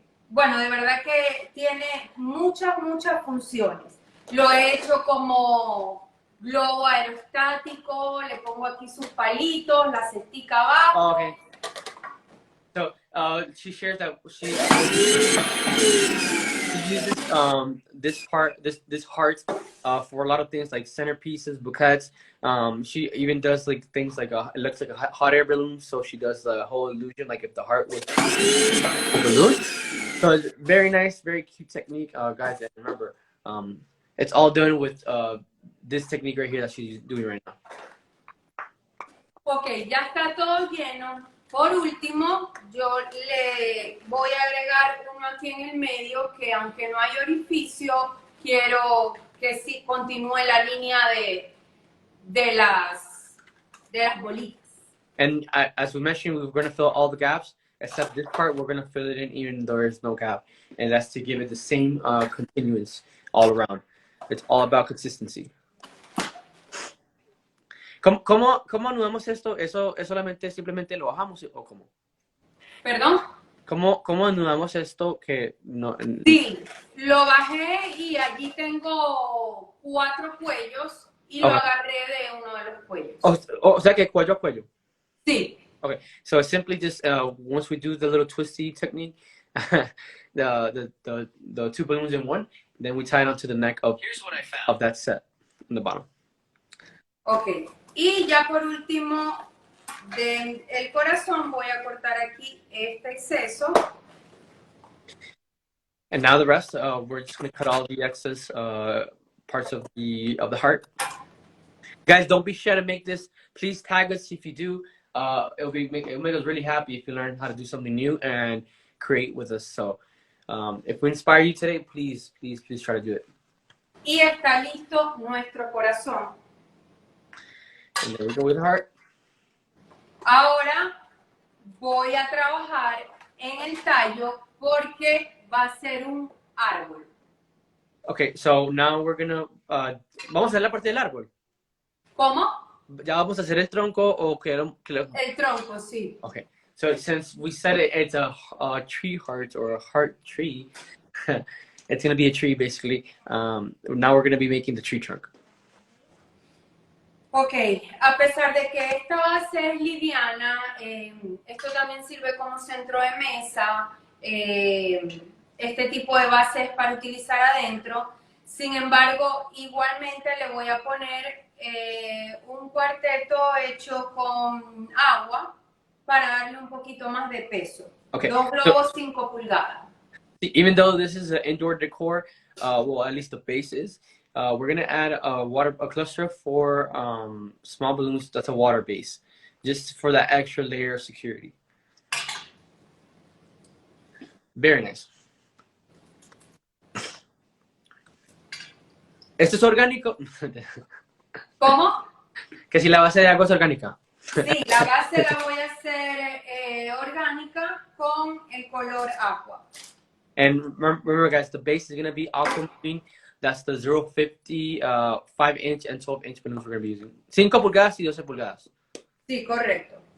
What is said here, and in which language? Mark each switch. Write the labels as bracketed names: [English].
[Spanish] Bueno, de verdad que tiene muchas funciones. Lo he hecho como globo aerostático, le pongo aquí sus palitos, la cestica abajo. [English] Oh, okay. So she shares that she uses this heart for a lot of things like centerpieces, bouquets. She even does like things like it looks like a hot air balloon, so she does the whole illusion like if the heart was a balloon. So it's very nice, very cute technique, guys. And remember, it's all done with this technique right here that she's doing right now. [Spanish] Ok, ya está todo lleno. Por último, yo le voy a agregar uno aquí en el medio que aunque no hay orificio, quiero que sí continúe la línea de las bolitas. [English] And as we mentioned, we're going to fill all the gaps, except this part, we're going to fill it in even though there's no gap. And that's to give it the same continuance all around. It's all about consistency. [Spanish] ¿Cómo anudamos esto? ¿Eso solamente simplemente lo bajamos o cómo? ¿Perdón? ¿Cómo anudamos esto que no? Sí, lo bajé y allí tengo 4 cuellos y lo agarré de uno de los cuellos. O sea que cuello a cuello. Sí. [English] Okay, so simply just once we do the little twisty technique, the 2 balloons in one, then we tie it onto the neck of that set in the bottom. [Spanish] Ok, y ya por último, del corazón voy a cortar aquí este exceso. [English] And now the rest, we're just going to cut all the excess parts of the heart. Guys, don't be shy to make this. Please tag us if you do. It'll make us really happy if you learn how to do something new and create with us. So if we inspire you today, please try to do it. [Spanish] Y está listo nuestro corazón. [English] And there we go with the heart. [Spanish] Ahora voy a trabajar en el tallo porque va a ser un árbol. [English] Okay, so now we're gonna [Spanish] vamos a hacer la parte del árbol. ¿Cómo? Ya vamos a hacer el tronco o que el tronco, sí. [English] Okay, so since we said it's a tree heart or a heart tree, it's gonna be a tree basically. Now we're gonna be making the tree trunk. [Spanish] Ok, a pesar de que esta base es liviana, esto también sirve como centro de mesa. Este tipo de base es para utilizar adentro. Sin embargo, igualmente le voy a poner un cuarteto hecho con agua para darle un poquito más de peso. [English] Okay. [Spanish] 2 globos 5 pulgadas. [English] Even though this is an indoor decor, well, at least the base is, we're gonna add a cluster of 4 small balloons. That's a water base, just for that extra layer of security. Very nice. [Spanish] ¿Esto es orgánico? ¿Cómo? Que si la base de agua es orgánica. Sí, la base la voy a hacer orgánica con el color aqua. [English] And remember, guys, the base is going to be aquamarine. That's the 0.50, 5-inch and 12-inch balloons we're going to be using. [Spanish] 5 pulgadas y 12 pulgadas. Sí, correcto.